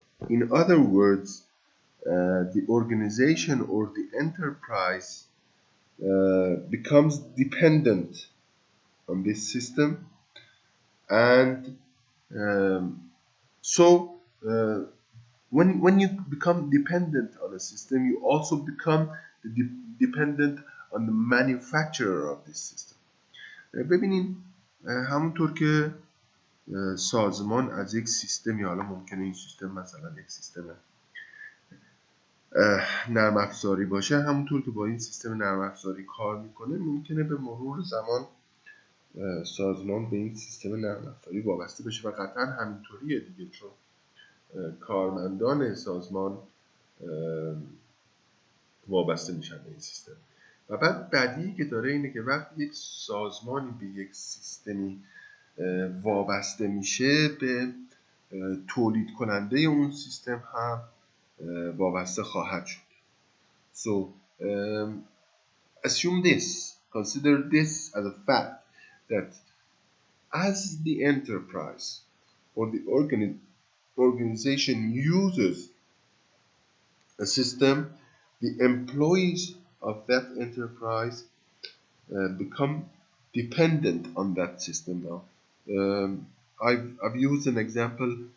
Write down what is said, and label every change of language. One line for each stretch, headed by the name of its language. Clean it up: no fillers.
English: In other words, the organization or the enterprise becomes dependent on this system, and when you become dependent on a system, you also become dependent on the manufacturer of this system.
Persian: ببینین همونطور که سازمان از یک سیستمی، حالا ممکنه این سیستم مثلا یک سیستم نرم افزاری باشه، همونطور که با این سیستم نرم افزاری کار میکنه ممکنه به مرور زمان سازمان به این سیستم نرم افزاری وابسته بشه و قطعا همینطوریه دیگه، چون کارمندان سازمان وابسته میشن به این سیستم. و بعد بدیهی که داره اینه که وقتی یک سازمانی به یک سیستمی وابسته میشه به تولید کننده اون سیستم هم وابسته خواهد شد.
English: So assume this, consider this as a fact that as the enterprise or the organization uses a system, the employees of that enterprise become dependent on that system now. I've used an example